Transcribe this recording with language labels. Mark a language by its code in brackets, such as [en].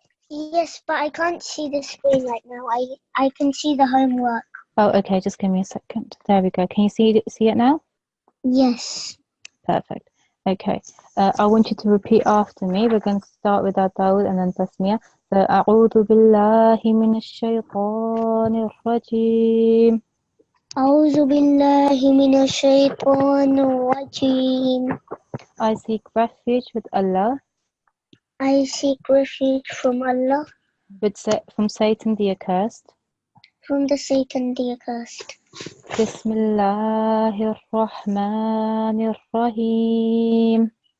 [en] Yes, but I can't see the screen right now. I can see the homework. Oh, okay. Just give me a second. There we go. Can you see it now? Yes. Perfect. Okay. I want you to repeat after me. We're going to start with our Tawud and then Tasmiyah. [ar] So, أعوذ بالله من الشيطان الرجيم. أعوذ بالله من الشيطان الرجيم. [en] I seek refuge with Allah, I seek refuge from Allah, from Satan the accursed. from the Satan the accursed. [ar] Bismillahir Rahmanir Rahim.